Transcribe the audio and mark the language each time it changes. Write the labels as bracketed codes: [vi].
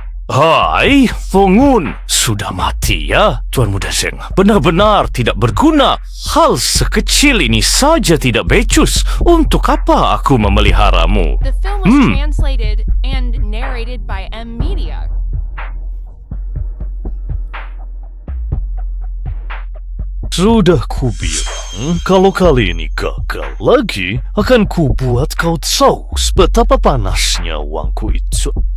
[id] Hai, Fongun. Sudah mati ya, Tuan Muda Zeng. Benar-benar tidak berguna. Hal sekecil ini saja tidak becus. Untuk apa aku memeliharamu? [en] The film was translated and narrated by M Media. [id] Sudah kubilang, kalau kali ini gagal lagi, akan kubuat kau tahu betapa panasnya uangku itu.